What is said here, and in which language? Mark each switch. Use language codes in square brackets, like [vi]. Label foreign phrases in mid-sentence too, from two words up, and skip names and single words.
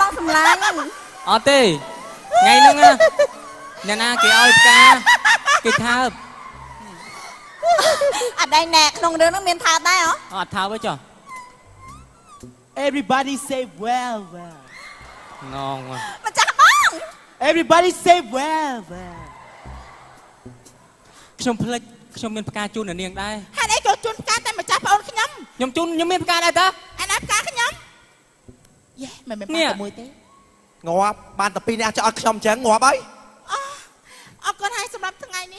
[km] ឡាញ់ អត់ទេថ្ងៃហ្នឹងណាអ្នកណាគេឲ្យផ្កាគេថើប អត់ដែរណែក្នុងរឿងហ្នឹងមានថើបដែរហ៎ អត់ថើបទេចុះ [en] Everybody say well well ងង [km] ម្ចាស់បង [en] Everybody say well well [km] ខ្ញុំភ្លេចខ្ញុំមានផ្កាជូនអ្នកនាងដែរ ហេតុអីចូលជូនផ្កាតែម្ចាស់ប្អូនខ្ញុំ ខ្ញុំជូនខ្ញុំមានផ្កាដែរតា អាណាផ្កាខ្ញុំយេមិនមែន នេះ ផ្កាតែមួយទេ ងាប់បានតែពីរនាក់ចោលខ្ញុំអញ្ចឹងងាប់ហើយ អរគុណហើយសម្រាប់ថ្ងៃនេះ